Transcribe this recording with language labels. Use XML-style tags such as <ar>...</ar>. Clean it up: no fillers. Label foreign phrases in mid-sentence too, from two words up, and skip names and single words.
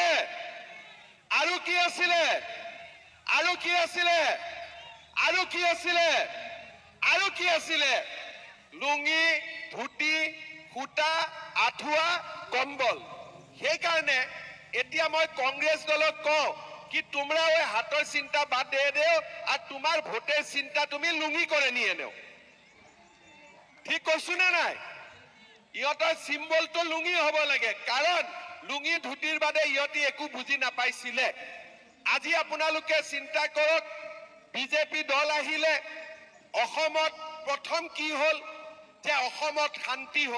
<as>আৰু কি আছিলে? আৰু কি আছিলে? আৰু কি আছিলে? আৰু কি আছিলে? লুঙি, ধুতি, সূতা, আঁঠুৱা, কম্বল। সেইকাৰণে এতিয়া মই কংগ্ৰেছ দলক কওঁ</as> <bn>कि তোমরা ওই হাতৰ চিন্তা বাদ দিয়ে দেও আর তোমার ভোটের চিন্তা তুমি লুঙি করে নিয়ে নেও।</bn> <as>ঠিক কৈছো না নাই? ইহঁতৰ চিম্বলটো লুঙি হব লাগে, কাৰণ লুঙি ধুতিৰ বাদে ইহঁতি একো বুজি নাপাইছিলে। আজি আপোনালোকে চিন্তা কৰক, বিজেপি দল আহিলে অসমত প্ৰথম কি হল যে অসমত শান্তি হল।</as>